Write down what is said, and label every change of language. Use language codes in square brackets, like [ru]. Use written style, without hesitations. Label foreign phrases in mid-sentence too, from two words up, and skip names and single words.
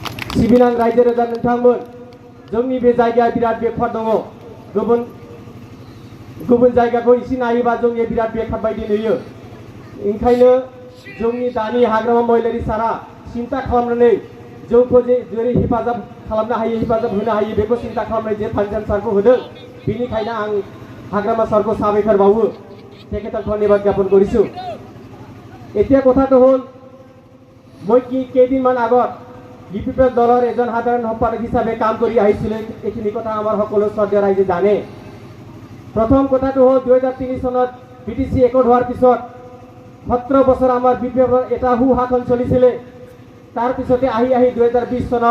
[brx] सिबिनां रायजो राजा नोंथांमोन जोंनि बे जायगाया बिराद बेखार दङ गुबुन जायगाखौ एसे नायोबा जोंनि बिराद बेखार बायदि नुयो ओंखायनो जोंनि दानि हाग्रामा महिलारि सारा सिन्था खालामनानै जोंखौ जेरै हेफाजाब खालामनो हायो हेफाजाब होनो हायो बेखौ सिन्था खालामनाय जे फान्जान सारखौ होदों बेनिखायनो आं हाग्रामा सारखौ साबायखर बावो [as] তেখেতক ধন্যবাদ জ্ঞাপন কৰিছো এতিয়া কথাটো হ'ল মই কেইদিনমান আগত UPPL দলৰ এজন সাধাৰণ সম্পাদক হিচাপে কাম কৰি আহিছিল এইখিনি কথা আমাৰ সকলো শ্ৰদ্ধেয় ৰাইজে জানে প্ৰথম কথাটো হ'ল 2003 চনত BTC একট হোৱাৰ পিছত 17 বছৰ আমাৰ BPFৰ এটা হুহাখন চলিছিল তাৰ পিছতে আহি 2020 চনত